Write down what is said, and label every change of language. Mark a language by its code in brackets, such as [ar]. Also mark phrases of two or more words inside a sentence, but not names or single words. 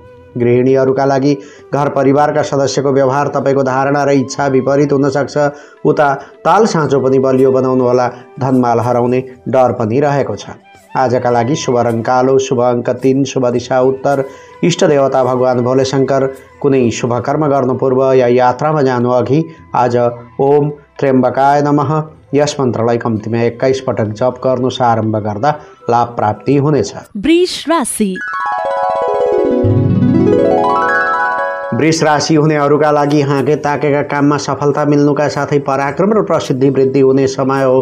[ne] गृहिणीहरूका लागि घर परिवारका सदस्यको व्यवहार तपाईँको धारणा र इच्छा विपरीत हुन सक्छ। उता ताल साँचो पनि बलियो बनाउनुहोला। धनमाल हराउने डर पनि रहेको छ। आजका लागि शुभ रङ कालो, शुभ अङ्क 3, शुभ दिशा उत्तर, इष्ट देवता भगवान भोले शङ्कर। कुनै शुभ कर्म गर्नु पूर्व या यात्रामा जानु अघि आज [sa] ओम त्र्यम्बकाय नमः [ne] यस मन्त्रलाई कम्तीमा 21 पटक जप गर्नु आरम्भ गर्दा लाभ प्राप्ति हुनेछ। वृष राशि वृष राशि हुनेहरूका लागि हाँके ताकेका काममा सफलता मिल्नुका साथै पराक्रम र प्रसिद्धि वृद्धि हुने समय हो।